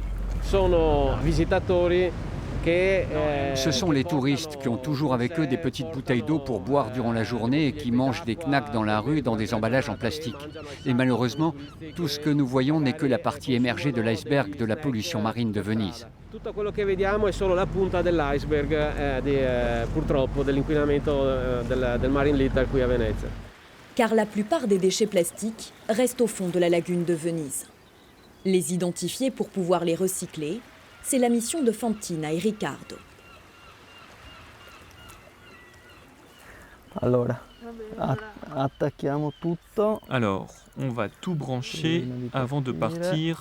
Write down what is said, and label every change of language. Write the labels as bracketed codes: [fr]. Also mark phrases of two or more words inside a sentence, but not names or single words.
[fr] Ce sont les touristes qui ont toujours avec eux des petites bouteilles d'eau pour boire durant la journée et qui mangent des knacks dans la rue dans des emballages en plastique. Et malheureusement, tout ce que nous voyons n'est que la partie émergée de l'iceberg de la pollution marine de Venise. [it] Tutto quello che vediamo è solo la punta dell'iceberg purtroppo dell'inquinamento del [en] marine litter [it] qui a Venezia. [fr] Car la plupart des déchets plastiques restent au fond de la lagune de Venise. Les identifier pour pouvoir les recycler, c'est la mission de Fantina et Riccardo. Alors, on va tout brancher avant de partir.